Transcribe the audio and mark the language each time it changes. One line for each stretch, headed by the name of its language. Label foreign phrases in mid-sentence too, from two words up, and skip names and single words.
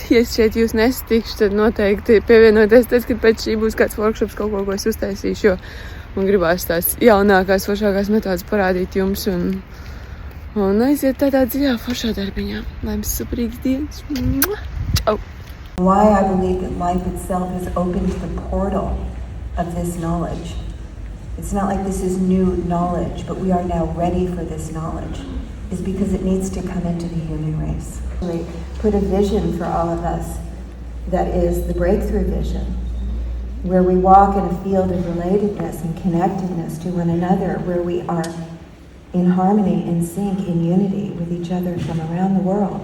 Latvian: Ja es šeit jūs nesatikšu, tad noteikti pievienoties tad, kad pēc šī būs kāds workshops, kaut ko es uztaisīšu, jo man gribās tās jaunākās, foršākās metodas parādīt jums un aiziet tādā dziļā foršā darbiņā. Lai jums superīgs dienas. Čau!
English: Why I believe that life itself has opened the portal of this knowledge. It's not like this is new knowledge, but we are now ready for this knowledge, is because it needs to come into the human race. We put a vision for all of us that is the breakthrough vision, where we walk in a field of relatedness and connectedness to one another, where we are in harmony, in sync, in unity with each other from around the world.